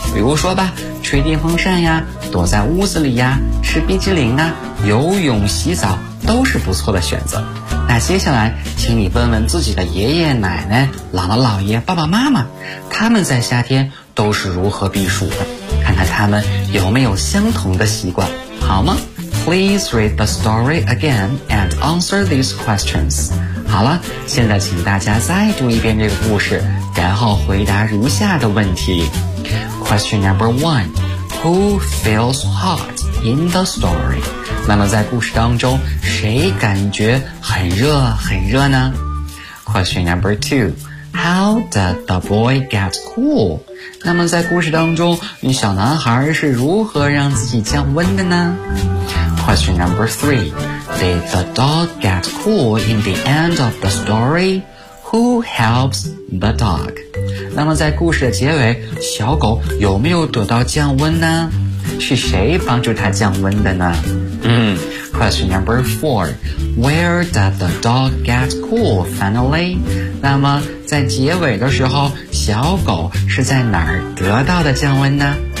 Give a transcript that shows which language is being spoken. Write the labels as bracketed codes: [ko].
[zh] 比如说吧，吹电风扇呀，躲在屋子里呀，吃冰淇淋啊，游泳洗澡都是不错的选择。那接下来请你问问自己的爷爷奶奶、姥姥姥爷、爸爸妈妈，他们在夏天都是如何避暑的，看看他们有没有相同的习惯，好吗？ [en] Please read the story again and answer these questions. [zh] 好了，现在请大家再读一遍这个故事，然后回答如下的问题。 [en] Question number one, who feels hot in the story? [zh] 那么在故事当中，谁感觉很热很热呢？ [en] Question number two,How did the boy get cool? [zh] 那么在故事当中，小男孩是如何让自己降温的呢？ [en] Question number three. Did the dog get cool in the end of the story? Who helps the dog? [zh] 那么在故事的结尾，小狗有没有得到降温呢？是谁帮助它降温的呢？ [en] Question number 4. Where does the dog get cool finally? [zh] 那么在结尾的时候，小狗是在哪儿得到的降温呢？